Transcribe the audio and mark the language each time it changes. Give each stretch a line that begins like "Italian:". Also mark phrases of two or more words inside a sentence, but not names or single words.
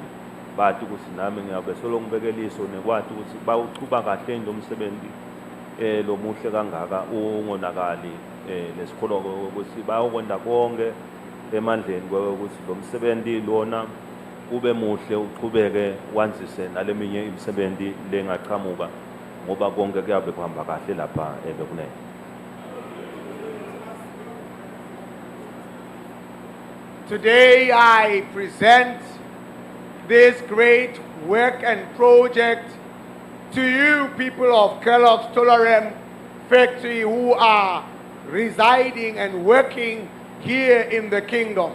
Swati: bathi ukuthi nami ngiyabe solo ngibekeliso nekwathi ukuthi bawuchuba kahle lo msebenzi lo muhle kangaka ungonakali lesikholwa ukuthi bayokwenza konke emandleni ukuthi lo msebenzi lona ube muhle uchubeke wanzise naleminye imisebenzi lengaqhamuka ngoba konke kuyabe kuhamba kahle lapha bekunene.
English: Today I present this great work and project to you people of Kellogg's Tolaram factory who are residing and working here in the kingdom.